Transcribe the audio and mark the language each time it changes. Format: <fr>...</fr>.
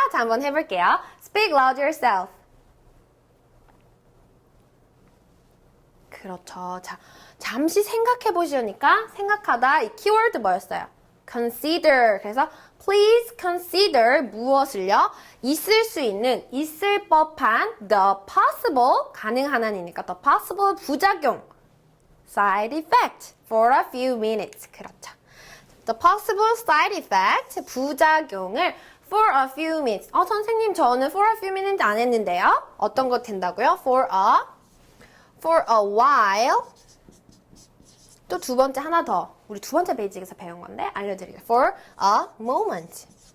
<ko>자, 한번 해볼게요.</ko> <en>Speak loud yourself.</en> <ko>그렇죠. 자, 잠시 생각해 보시니까 생각하다 이 키워드 뭐였어요? Consider. 그래서 please consider 무엇을요? 있을 수 있는, 있을 법한 the possible, 가능한 한이니까 the possible 부작용 side effect for a few minutes. 그렇죠.</ko> <en>The possible side effect, 부작용을 for a few minutes.</en> <ko>선생님 저는</ko> <en>for a few minutes</en> <ko>안 했는데요. 어떤 거 된다고요? for a while. 또 두 번째 하나 더. 우리 두 번째 베이직에서 배운 건데 알려드릴게요.</ko> <en>For a moment.</en>